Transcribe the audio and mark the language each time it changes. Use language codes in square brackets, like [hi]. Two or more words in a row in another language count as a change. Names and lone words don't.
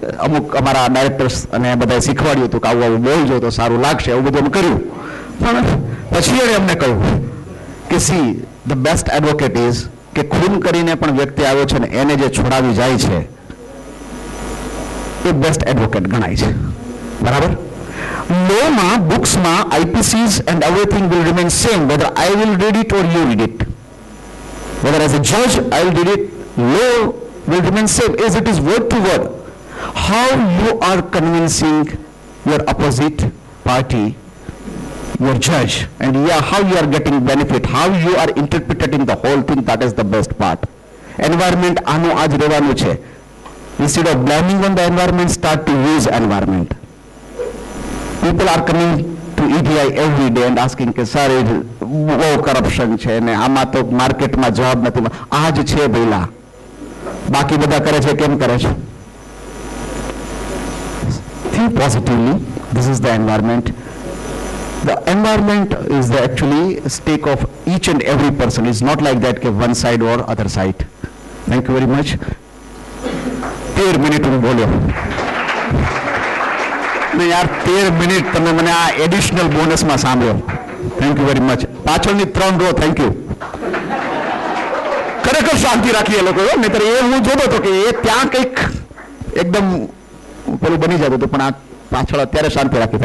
[gu] અમુક અમારા ડાયરેક્ટર્સ અને બધાએ શીખવાડ્યું હતું કે આવું આવું બોલજો તો સારું લાગશે, એવું બધું અમે કર્યું. પણ પછી એણે અમને કહ્યું કે [en] See the best advocate is [gu] કે ખૂન કરીને પણ વ્યક્તિ આવ્યો છે ને એને જે છોડાવી જાય છે એ [en] best advocate [gu] ગણાય છે. બરાબર. [en] લોમાં, બુક્સમાં IPCs and everything will remain same whether I will read it or you read it. Whether as a judge I will read it, law will remain same as it is word to word. How you are convincing your opposite party, your judge, and how you are getting benefit, how you are interpreting the whole thing, that is the best part. [gu] Environment આનું આજ રહેવાનું છે. [en] Instead of blaming on the environment, start to use environment. People are coming to EDI every day and asking [gu] કે સર બહુ કરપ્શન છે ને આમાં તો માર્કેટમાં જવાબ નથી. આ જ છે ભઈલા, બાકી બધા કરે છે કેમ કરે છે? [en] Think positively. This is the environment. The environment is the actually stake of each and every person. It's not like that [gu] કે [en] one side or other side. Thank you very much. [gu] 13 મિનિટ હું બોલ્યો ને યાર, 13 મિનિટ તમે મને આ એડિશનલ બોનસમાં સાંભળ્યો. [en] Thank you very much. પાછળની 3 row thank you. [gu] ખરેખર શાંતિ રાખી એ લોકો, નહીતર એ હું જોતો હતો કે એ ત્યાં કંઈક એકદમ પેલું બની જતું હતું, પણ આ પાછળ અત્યારે શાંતિ રાખી.